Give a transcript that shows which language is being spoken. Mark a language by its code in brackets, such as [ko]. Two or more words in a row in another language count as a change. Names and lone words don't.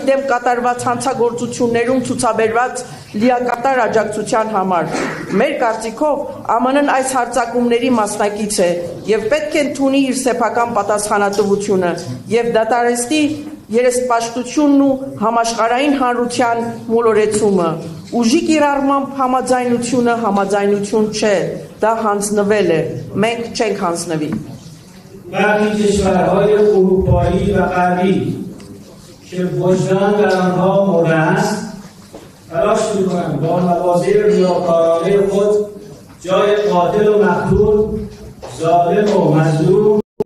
[hy] դեմ կատարված հանցագործություններում ցուցաբերված լիակատար աջակցության համար։ Մեր կարծիքով ԱՄՆ-ն այս հարձակումների մասնակից է եւ պետք է ընդունի իր սեփական պատասխանատվությունը եւ դատարանստի երեսպաշտությունն ու համաշխարհային հանրության մոլորեցումը։ Ուժի կիրառմամբ համաձայնությունը համաձայնություն չէ, դա հանձնվել է, մենք չենք հանձնվի։ [fa] برخی کشورهای اروپایی و غربی که وجدان در آنها مرده است تلاش می‌کنند با مواضع ریاکارانه خود جای قاتل و مقتول، ظالم و مظلوم